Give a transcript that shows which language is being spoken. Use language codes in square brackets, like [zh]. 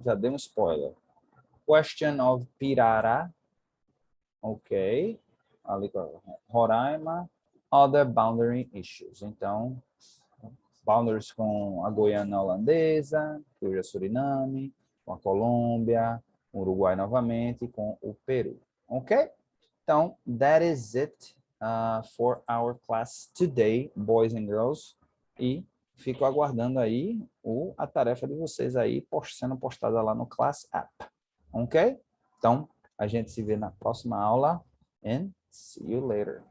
[pt] Já dei um spoiler. [en] Question of Pirará, [pt] ok, ali com Roraima, [en] other boundary issues. [pt] Então, boundaries com a Guiana holandesa, que hoje é Suriname, com a Colômbia, o Uruguai novamente, com o Peru. Ok? Então, [en] that is it for our class today, boys and girls. [pt] E fico aguardando aí a tarefa de vocês aí sendo postada lá no Class App. Ok? Então, a gente se vê na próxima aula. [en] And see you later.